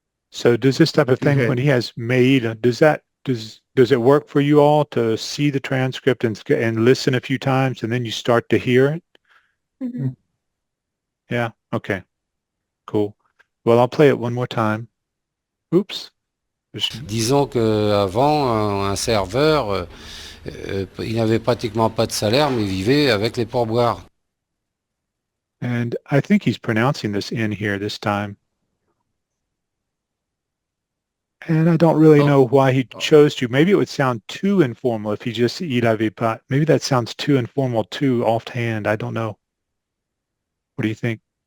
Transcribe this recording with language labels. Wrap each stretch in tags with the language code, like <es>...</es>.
<en>So does this type of thing, Okay. when he has made, does it work for you all to see the transcript and listen a few times and then you start to hear it? Mhm. Yeah. Okay. Cool. Well, I'll play it one more time. Oops.</en> <fr>Disons qu'avant, un serveur, il n'avait pratiquement pas de salaire, mais vivait avec les pourboires.</fr> <en>And I think he's pronouncing this in here this time. And I don't really know why he chose to. Maybe it would sound too informal if he just said</en> <fr>il avait pas.</fr> <en>Maybe that sounds too informal, too offhand. I don't know. What do you think?</en>